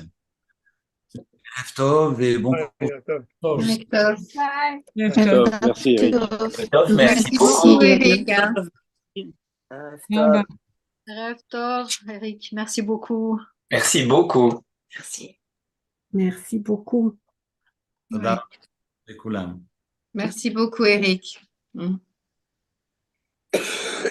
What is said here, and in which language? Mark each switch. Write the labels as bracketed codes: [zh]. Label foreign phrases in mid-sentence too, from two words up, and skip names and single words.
[he] ערב טוב [fr] et bon cours. Merci Eric. Merci beaucoup, Eric. [he] ערב טוב, [fr] Eric. Merci beaucoup. Merci beaucoup. Merci. Merci beaucoup. [he] תודה לכולם. [fr] Merci beaucoup, Eric.